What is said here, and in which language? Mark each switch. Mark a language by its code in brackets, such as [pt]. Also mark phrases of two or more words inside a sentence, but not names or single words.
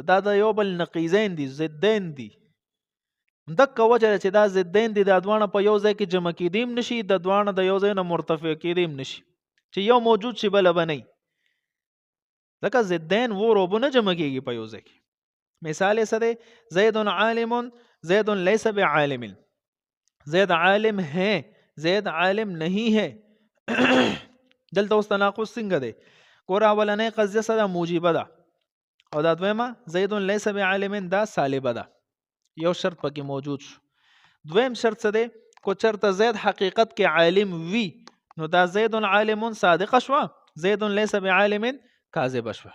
[ps] دا د یو بل نقیضین دي، ضدین دي. دغه وجه چې دا ضدین دي دا دواړه په یو ځای کې جمع کېدیم نشي، د دواړه د یو ځای نه مرتفع کېدیم نشي چې یو موجود شي بله به نه وي. ځکه ضدین و روبو نه جمع کېږي په یو ځای کې. مثال یې څه دی؟ [ar] زید عالم زید لیس بعالم. [ur] زید عالم ہے زید عالم نہیں ہے. [ps] دلته اوس تناقض څنګه دی؟ ګوره اولنۍ قضیه څه ده؟ موجبه ده. او دا دویمه [ar] زید لیس بعالم [ps] دا سالبه ده. یو شرط پکې موجود شو. دویم شرط څه دی؟ کو چرته زید حقیقت کې عالم وي نو دا زید عالم صادقه شوه، [ar] زید لیس بعالم [ps] کاذبه شوه.